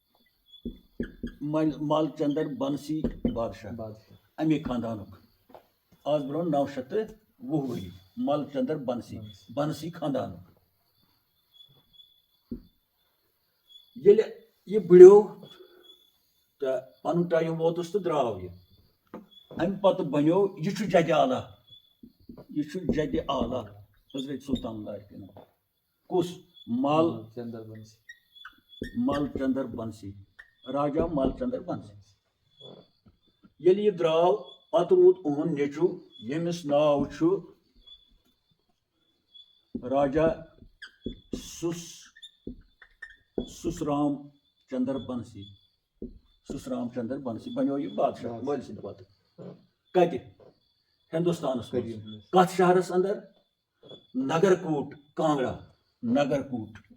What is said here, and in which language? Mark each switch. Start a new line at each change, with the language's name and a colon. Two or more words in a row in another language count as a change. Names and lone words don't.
Kashmiri: مل چندر بنسی بادشاہ امے خاندانُک آز برو 920 ؤری مل چندر بنسی خاندان ییٚلہِ یہِ بٕڑیو تہٕ پنُن ٹایم ووتُس تہٕ درٛاو یہِ امہِ پتہٕ بنیو یہِ چھُ جدِ اعلیٰ حضرت سلطان اللہ کُس مل چندر بنسی راجا مل چندر بنسی ییٚلہِ یہِ درٛاو پتہٕ روٗد اُہُنٛد نیٚچوٗ ییٚمِس ناو چھُ راجا سُسرام چندر بنسی بنیو یہِ بادشاہ مٲلۍ سٕنٛدِ پتہٕ کتہِ ہندوستانس منٛز کتھ شہرس اندر نگر کوٹ کانگڑا نگر کوٹ